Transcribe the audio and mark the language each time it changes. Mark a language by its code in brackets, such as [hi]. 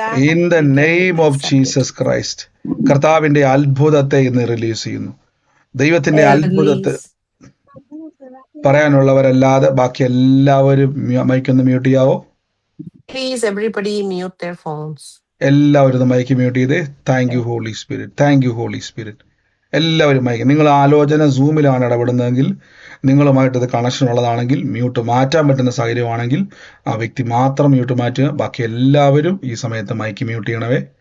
[en] In the name of Jesus Christ. [ml] കർത്താവിന്റെ അത്ഭുതത്തെ ഇന്ന് release ചെയ്യുന്നു. ദൈവത്തിന്റെ അത്ഭുതത്തെ പറയാനുള്ളവരല്ലാതെ ബാക്കി എല്ലാവരും മൈക്കൊന്ന് mute ചെയ്യാവോ? [en] Please everybody mute their phones. [ml] എല്ലാവരും മൈക്ക് മ്യൂട്ട് ചെയ്തേ. [en] thank you Holy Spirit, [ml] thank you holy spirit. എല്ലാവരും മയക്കും. നിങ്ങൾ ആലോചന സൂമിലാണ് ഇടപെടുന്നതെങ്കിൽ, നിങ്ങളുമായിട്ട് ഇത് കണക്ഷൻ ഉള്ളതാണെങ്കിൽ, മ്യൂട്ട് മാറ്റാൻ പറ്റുന്ന സാഹചര്യമാണെങ്കിൽ ആ വ്യക്തി മാത്രം മ്യൂട്ട് മാറ്റുക. ബാക്കി എല്ലാവരും ഈ സമയത്ത് മൈക്ക് മ്യൂട്ട് ചെയ്യണവേ.